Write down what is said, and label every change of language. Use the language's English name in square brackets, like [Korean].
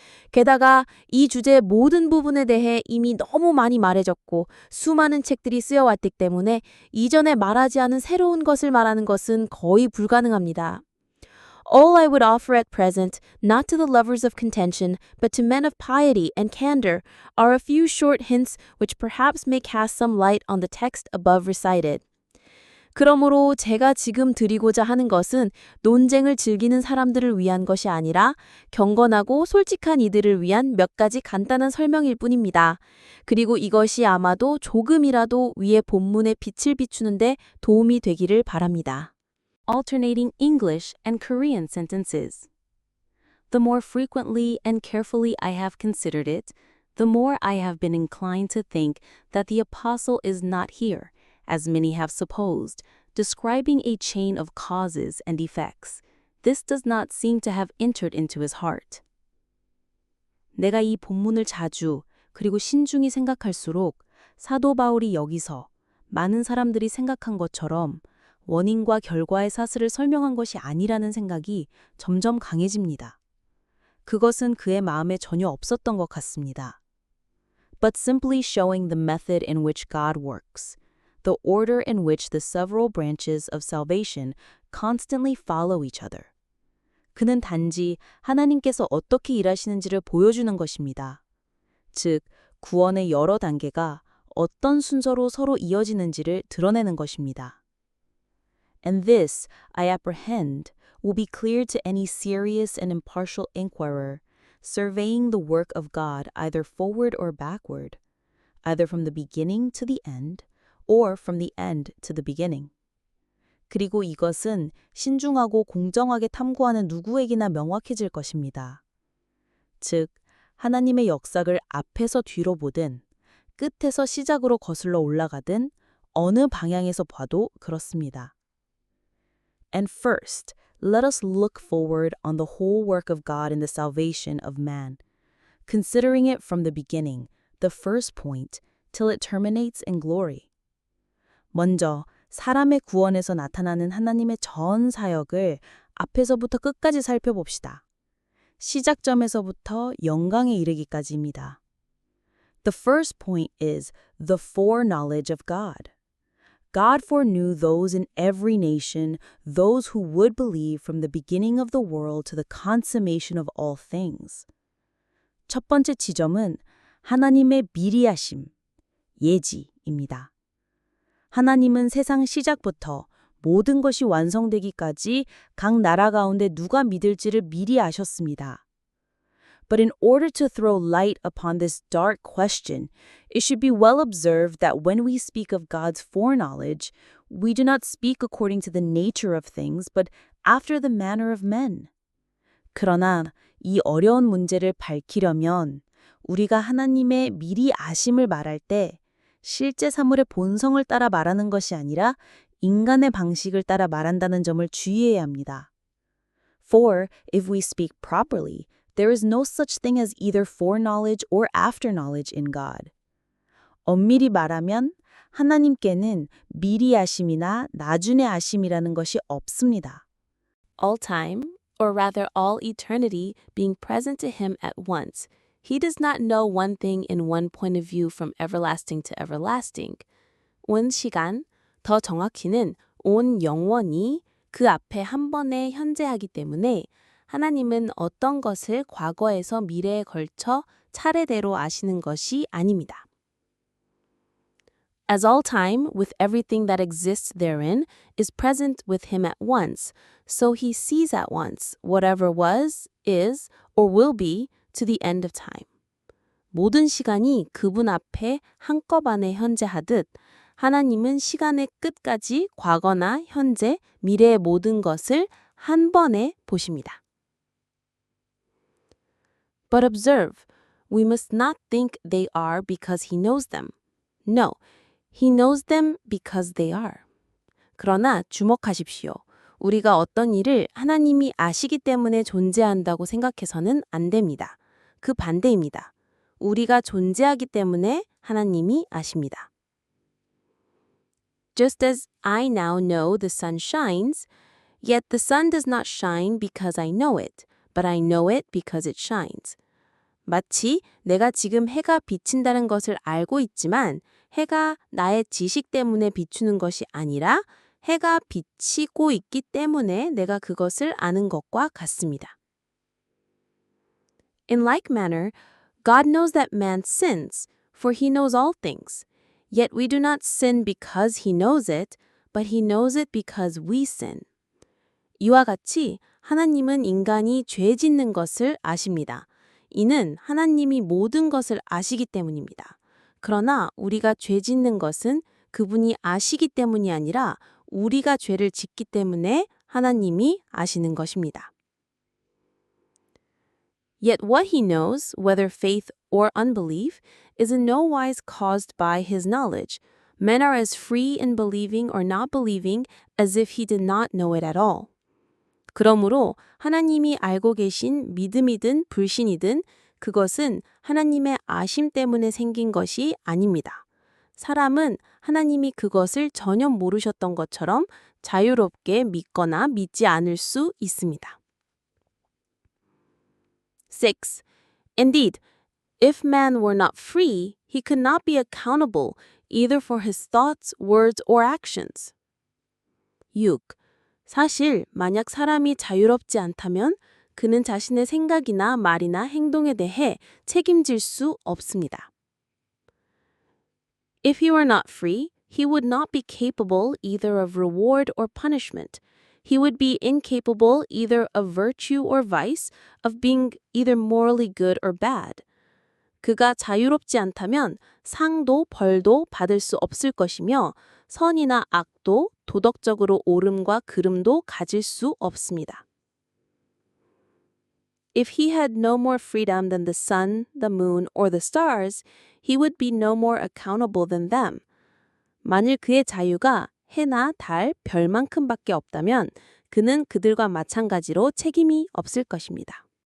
[Korean] 게다가 이 주제의 모든 부분에 대해 이미 너무 많이 말해졌고 수많은 책들이 쓰여왔기 때문에 이전에 말하지 않은 새로운 것을 말하는 것은 거의 불가능합니다. [English] All I would offer at present, not to the lovers of contention, but to men of piety and candor, are a few short hints which perhaps may cast some light on the text above recited. [Korean] 그러므로 제가 지금 드리고자 하는 것은 논쟁을 즐기는 사람들을 위한 것이 아니라 경건하고 솔직한 이들을 위한 몇 가지 간단한 설명일 뿐입니다. 그리고 이것이 아마도 조금이라도 위의 본문에 빛을 비추는데 도움이 되기를 바랍니다. [English] Alternating English and Korean sentences. The more frequently and carefully I have considered it, the more I have been inclined to think that the apostle is not here, as many have supposed, describing a chain of causes and effects. This does not seem to have entered into his heart. [Korean] 내가 이 본문을 자주 그리고 신중히 생각할수록 사도 바울이 여기서 많은 사람들이 생각한 것처럼 원인과 결과의 사슬을 설명한 것이 아니라는 생각이 점점 강해집니다. 그것은 그의 마음에 전혀 없었던 것 같습니다. [English] But simply showing the method in which God works, the order in which the several branches of salvation constantly follow each other. [Korean] 그는 단지 하나님께서 어떻게 일하시는지를 보여주는 것입니다. 즉, 구원의 여러 단계가 어떤 순서로 서로 이어지는지를 드러내는 것입니다. [English] And this, I apprehend, will be clear to any serious and impartial inquirer, surveying the work of God either forward or backward, either from the beginning to the end, or from the end to the beginning. [Korean] 그리고 이것은 신중하고 공정하게 탐구하는 누구에게나 명확해질 것입니다. 즉, 하나님의 역사를 앞에서 뒤로 보든, 끝에서 시작으로 거슬러 올라가든, 어느 방향에서 봐도 그렇습니다. [English] And first, let us look forward on the whole work of God in the salvation of man, considering it from the beginning, the first point, till it terminates in glory. [Korean] 먼저 사람의 구원에서 나타나는 하나님의 전 사역을 앞에서부터 끝까지 살펴봅시다. 시작점에서부터 영광에 이르기까지입니다. [English] The first point is the foreknowledge of God. God foreknew those in every nation, those who would believe from the beginning of the world to the consummation of all things. [Korean] 첫 번째 지점은 하나님의 미리하심, 예지입니다. 하나님은 세상 시작부터 모든 것이 완성되기까지 각 나라 가운데 누가 믿을지를 미리 아셨습니다. [English] But in order to throw light upon this dark question, it should be well observed that when we speak of God's foreknowledge, we do not speak according to the nature of things, but after the manner of men. [Korean] 그러나 이 어려운 문제를 밝히려면 우리가 하나님의 미리 아심을 말할 때 실제 사물의 본성을 따라 말하는 것이 아니라 인간의 방식을 따라 말한다는 점을 주의해야 합니다. [English] For if we speak properly, there is no such thing as either foreknowledge or afterknowledge in God. [Korean] 엄밀히 말하면 하나님께는 미리 아심이나 나중에 아심이라는 것이 없습니다. [English] All time, or rather all eternity, being present to him at once. He does not know one thing in one point of view from everlasting to everlasting. [Korean] 온 시간, 더 정확히는 온 영원히 그 앞에 한 번에 현재하기 때문에 하나님은 어떤 것을 과거에서 미래에 걸쳐 차례대로 아시는 것이 아닙니다. [English] As all time, with everything that exists therein, is present with him at once, so he sees at once whatever was, is, or will be to the end of time. [Korean] 모든 시간이 그분 앞에 한꺼번에 현재하듯 하나님은 시간의 끝까지 과거나 현재, 미래의 모든 것을 한 번에 보십니다. [English] But observe, we must not think they are because he knows them. No, he knows them because they are. [Korean] 그러나 주목하십시오. 우리가 어떤 일을 하나님이 아시기 때문에 존재한다고 생각해서는 안 됩니다. 그 반대입니다. 우리가 존재하기 때문에 하나님이 아십니다. [English] Just as I now know the sun shines, yet the sun does not shine because I know it, but I know it because it shines. [Korean] 마치 내가 지금 해가 비친다는 것을 알고 있지만 해가 나의 지식 때문에 비추는 것이 아니라 해가 비치고 있기 때문에 내가 그것을 아는 것과 같습니다. [English] In like manner, God knows that man sins, for he knows all things. Yet we do not sin because he knows it, but he knows it because we sin. [Korean] 이와 같이 하나님은 인간이 죄 짓는 것을 아십니다. 이는 하나님이 모든 것을 아시기 때문입니다. 그러나 우리가 죄 짓는 것은 그분이 아시기 때문이 아니라 우리가 죄를 짓기 때문에 하나님이 아시는 것입니다. [English] Yet what he knows, whether faith or unbelief, is in no wise caused by his knowledge. Men are as free in believing or not believing as if he did not know it at all. [Korean] 그러므로 하나님이 알고 계신 믿음이든 불신이든 그것은 하나님의 아심 때문에 생긴 것이 아닙니다. 사람은 하나님이 그것을 전혀 모르셨던 것처럼 자유롭게 믿거나 믿지 않을 수 있습니다. 6. [English] Indeed, if man were not free, he could not be accountable either for his thoughts, words, or actions. 6. [Korean] 사실 만약 사람이 자유롭지 않다면 그는 자신의 생각이나 말이나 행동에 대해 책임질 수 없습니다. [English] If he were not free, he would not be capable either of reward or punishment. He would be incapable either of virtue or vice, of being either morally good or bad. [Korean] 그가 자유롭지 않다면 상도 벌도 받을 수 없을 것이며 선이나 악도 도덕적으로 옳음과 그름도 가질 수 없습니다. [English] If he had no more freedom than the sun, the moon, or the stars, he would be no more accountable than them. [Korean] 만일 그의 자유가 해나 달, 별만큼밖에 없다면 그는 그들과 마찬가지로 책임이 없을 것입니다.